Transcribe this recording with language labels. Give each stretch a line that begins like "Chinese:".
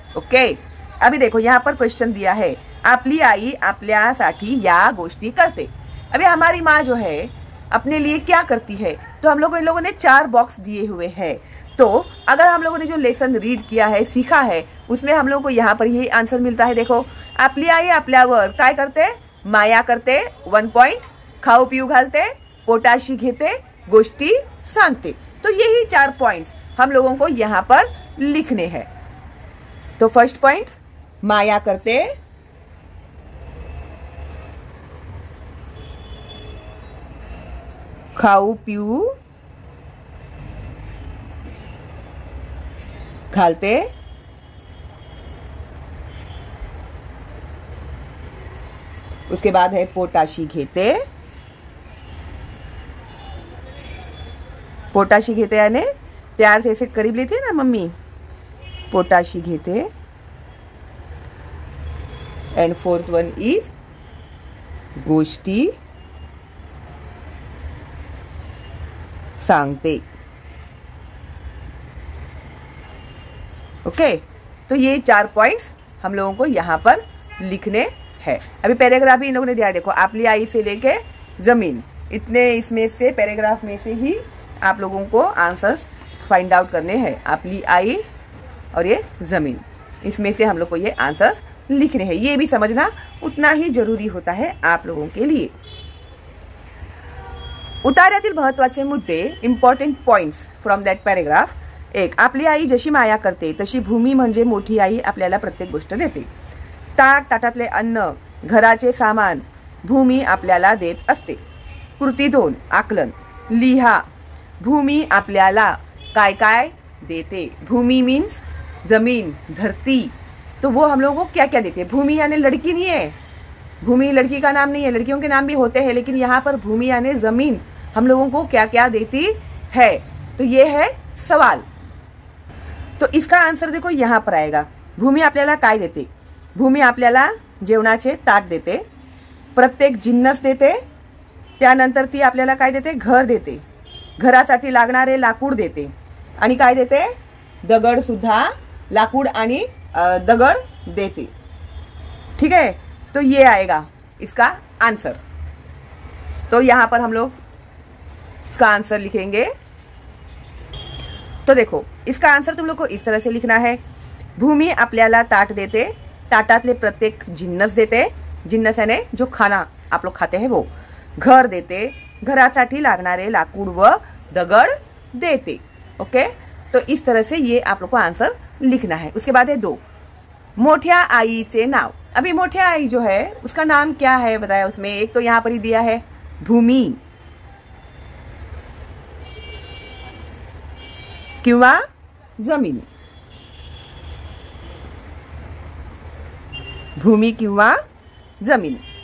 Hindi: Okay, अभी देखो यहाँ पर क्वेश्चन दिया है,
Marathi: आपली आई आपल्यासाठी या गोष्टी करते.
Hindi: अभी हमारी माँ जो है अपने लिए क्या करती है? तो हम लोगों इन लोगों ने 4 बॉक्स दिए हुए हैं. तो अगर हम लोगों ने जो लेसन रीड किया है, सीखा है, उसमें हम लोगों को यहाँ पर यही आंसर मिलता है.
Marathi: देखो, आपली आई आपल्यावर काय करते? माया करते. 1 पॉइंट. खाऊ पिऊ घालते, पोटाशी घेते, गोष्टी सांगते.
Hindi: तो यही 4 पॉइंट्स हम लोगों को यहाँ पर लिखने हैं. तो फर्स्ट पॉइंट,
Marathi: माया करते, खाऊ पिऊ घालते,
Hindi: उसके बाद है
Marathi: पोटाशी घेते. पोटाशी घेते यानी
Hindi: प्यार से ऐसे करीब लेते हैं ना मम्मी,
Marathi: पोटाशी घेते.
English: and fourth one is
Marathi: गोष्टी सांगते.
Hindi: ओके, तो ये 4 पॉइंट्स हम लोगों को यहाँ पर लिखने हैं. अभी पैराग्राफ भी इन लोगों ने दिया है. देखो, आपली आई से लेके जमीन, इतने इसमें से पैराग्राफ में से ही आप लोगों को आंसर्स फाइंड आउट करने हैं. आपली आई और ये जमीन, इसमें से हम लोग को ये आंसर्स लिखने हैं. ये भी समझना उतना ही जरूरी होता है आप लोगों के लिए.
Marathi: उतार्यातील महत्वाचे मुद्दे,
English: Important points from that paragraph. 1.
Marathi: आपली आई जशी माया करते तशी भूमी म्हणजे मोठी आई आपल्याला प्रत्येक गोष्ट देते. ताट, ताटातले अन्न, घराचे सामान भूमी आपल्याला देत असते. कृती 2. आकलन. लिहा. भूमी आपल्याला काय काय देते.
Hindi: भूमि मीन्स जमीन, धरती. तो वो हम लोगों को क्या क्या देती है. भूमि यानी लड़की नहीं है, भूमि लड़की का नाम नहीं है, लड़कियों के नाम भी होते हैं, लेकिन यहाँ पर भूमि यानी जमीन हम लोगों को क्या क्या देती है. तो ये है सवाल. तो इसका आंसर देखो यहाँ पर आएगा.
Marathi: भूमी आपल्याला काय देते. भूमी आपल्याला जेवणाचे ताट देते, प्रत्येक जिन्नस देते, त्यानंतर ती आपल्याला काय देते, घर देते, घरासाठी लागणारे लाकूड देते, आणि काय देते, दगड सुद्धा, लाकूड आणि दगड देते.
Hindi: ठीक है, तो ये आएगा इसका आंसर. तो यहाँ पर हम लोग इसका आंसर लिखेंगे. तो देखो, इसका आंसर तुम लोग को इस तरह से लिखना है.
Marathi: भूमि आपल्याला ताट देते, ताटातले प्रत्येक जिन्नस देते, जिन्नस
Hindi: यानी जो खाना आप लोग खाते हैं वो,
Marathi: घर देते, घरासाठी लागणारे लाकूड व दगड देते.
Hindi: ओके, तो इस तरह से ये आप लोग को आंसर लिखना है. उसके बाद है 2.
Marathi: मोठ्या आईचे नाव.
Hindi: अभी मोठ्या आई जो है उसका नाम क्या है बताया उसमें. एक तो यहाँ पर ही दिया है भूमि किंवा जमीन, भूमि किंवा जमीन.